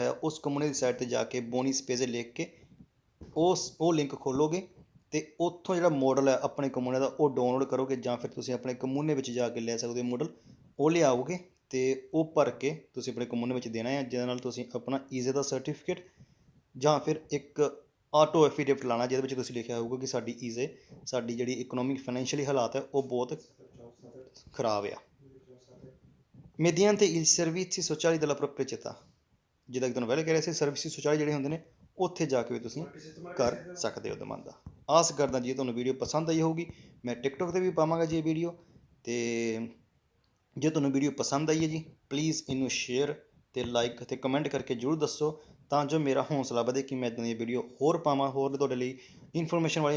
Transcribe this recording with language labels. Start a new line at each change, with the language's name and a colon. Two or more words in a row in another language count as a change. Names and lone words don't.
Punjabi: ਹੈ, ਉਸ ਕਮੂਨੇ ਦੀ ਸਾਈਟ 'ਤੇ ਜਾ ਕੇ
Italian: bonus spese
Punjabi: ਲਿਖ ਕੇ ਉਹ ਲਿੰਕ ਖੋਲੋਗੇ ਅਤੇ ਉੱਥੋਂ ਜਿਹੜਾ ਮਾਡਲ ਹੈ ਆਪਣੇ ਕਮੂਨੇ ਦਾ ਉਹ ਡਾਊਨਲੋਡ ਕਰੋਗੇ, ਜਾਂ ਫਿਰ ਤੁਸੀਂ ਆਪਣੇ ਕਮੂਨੇ ਵਿੱਚ ਜਾ ਕੇ ਲੈ ਸਕਦੇ ਹੋ ਮਾਡਲ, ਉਹ ਲਿਆਓਗੇ ਅਤੇ ਉਹ ਭਰ ਕੇ ਤੁਸੀਂ ਆਪਣੇ ਕਮੂਨੇ ਵਿੱਚ ਦੇਣਾ ਹੈ, ਜਿਹਦੇ ਨਾਲ ਤੁਸੀਂ ਆਪਣਾ ਈਜ਼ੇ ਦਾ ਸਰਟੀਫਿਕੇਟ ਜਾਂ ਫਿਰ ਇੱਕ
English: auto affidavit
Punjabi: ਲਾਉਣਾ, ਜਿਹਦੇ ਵਿੱਚ ਤੁਸੀਂ ਲਿਖਿਆ ਹੋਊਗਾ ਕਿ ਸਾਡੀ ਈਜ਼ੇ, ਸਾਡੀ ਜਿਹੜੀ
English: economic financially
Punjabi: ਹਾਲਾਤ ਹੈ ਉਹ ਬਹੁਤ ਖਰਾਬ ਆ।
Italian: mediante i servizi sociali della propria città।
Punjabi: ਜਿੱਦਾਂ ਕਿ ਤੁਹਾਨੂੰ ਪਹਿਲੇ ਕਹਿ ਰਿਹਾ ਸੀ, ਸਰਵਿਸ ਸੋਸਾਇਟੀ ਜਿਹੜੇ ਹੁੰਦੇ ਨੇ ਉੱਥੇ ਜਾ ਕੇ ਵੀ ਤੁਸੀਂ ਕਰ ਸਕਦੇ ਹੋ ਦਮਾਂਦਾ। ਆਸ ਕਰਦਾ ਜੀ ਤੁਹਾਨੂੰ ਵੀਡੀਓ ਪਸੰਦ ਆਈ ਹੋਊਗੀ। ਮੈਂ ਟਿਕਟੋਕ 'ਤੇ ਵੀ ਪਾਵਾਂਗਾ ਜੀ ਇਹ ਵੀਡੀਓ, ਅਤੇ ਜੇ ਤੁਹਾਨੂੰ ਵੀਡੀਓ ਪਸੰਦ ਆਈ ਹੈ ਜੀ, ਪਲੀਜ਼ ਇਹਨੂੰ ਸ਼ੇਅਰ ਅਤੇ ਲਾਈਕ ਅਤੇ ਕਮੈਂਟ ਕਰਕੇ ਜ਼ਰੂਰ ਦੱਸੋ, ਤਾਂ ਜੋ ਮੇਰਾ ਹੌਸਲਾ ਵਧੇ ਕਿ ਮੈਂ ਇੱਦਾਂ ਦੀਆਂ ਵੀਡੀਓ ਹੋਰ ਪਾਵਾਂ, ਹੋਰ ਤੁਹਾਡੇ ਲਈ ਇਨਫੋਰਮੇਸ਼ਨ ਵਾਲੀ